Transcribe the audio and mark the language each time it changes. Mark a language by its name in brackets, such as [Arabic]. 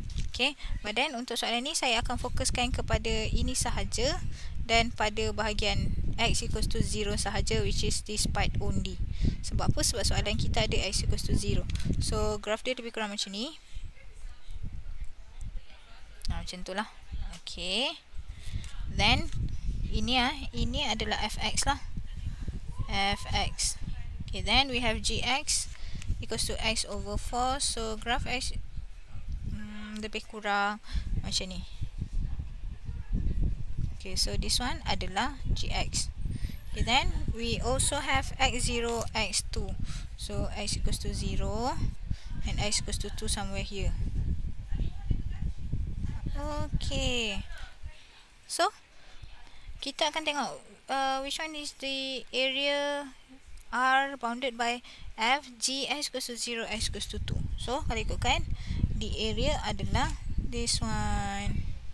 [English] Okay, but then [Malay] untuk soalan ni saya akan fokuskan kepada ini sahaja dan pada bahagian [English] x equals to 0 [Malay] sahaja, [English] which is this part only. [Malay] Sebab apa? Sebab soalan kita ada [English] x equals to 0. So [Malay] graf dia lebih kurang macam ni. Macam tu lah. Okay. [English] Then [Malay] ini adalah fx lah. Fx. [English] Okay, then we have gx equals to x over 4. So [Malay] graf x lebih kurang macam ni. [English] Okay, so this one [Malay] adalah [English] gx. Okay, then we also have x0, x2. So x equals to 0 and x equals to 2 somewhere here. Okay. So [Malay] kita akan tengok [English] which one is the area R bounded by f, g, x equals to 0, x equals to 2. So [Malay] kalau ikutkan, [English] the area [Malay] adalah [English] this one.